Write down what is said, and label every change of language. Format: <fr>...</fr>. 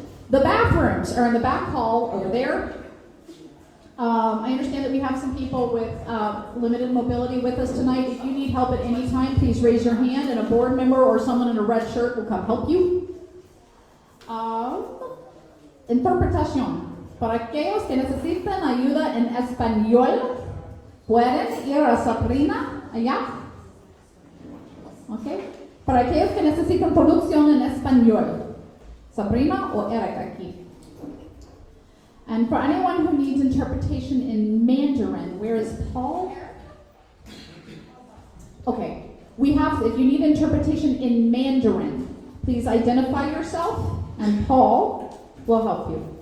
<en>The bathrooms are in the back hall over there. I understand that we have some people with limited mobility with us tonight. If you need help at any time, please raise your hand and a board member or someone in a red shirt will come help you.</en> <es>Interpretación. Para aquellos que necesitan ayuda en español, pueden ir a Sabrina allá. Okay. Para aquellos que necesitan traducción en español, Sabrina o Eric aquí.</es> <en>And for anyone who needs interpretation in Mandarin, where is Paul? Okay. If you need interpretation in Mandarin, please identify yourself and Paul will help you.</en>